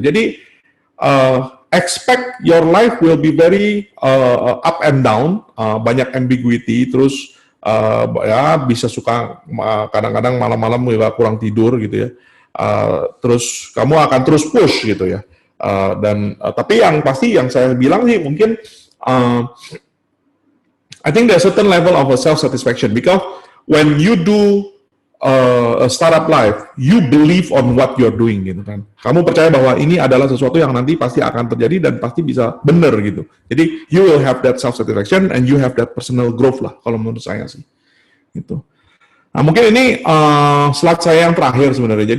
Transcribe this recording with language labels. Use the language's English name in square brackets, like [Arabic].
[Indonesian] Jadi [English] expect your life will be very up and down, banyak ambiguity, [Indonesian] terus ya bisa suka kadang-kadang malam-malam kurang tidur gitu ya, terus kamu akan terus [English] push [Indonesian] gitu ya, dan tapi yang pasti yang saya bilang sih mungkin [English] I think there's a certain level of self satisfaction because when you do a startup life, you believe on what you're doing [Indonesian] gitu kan. Kamu percaya bahwa ini adalah sesuatu yang nanti pasti akan terjadi dan pasti bisa benar gitu. Jadi [English] you will have that self satisfaction and you have that personal growth [Indonesian] lah kalau menurut saya sih. Gitu. Nah mungkin ini slide saya yang terakhir sebenarnya.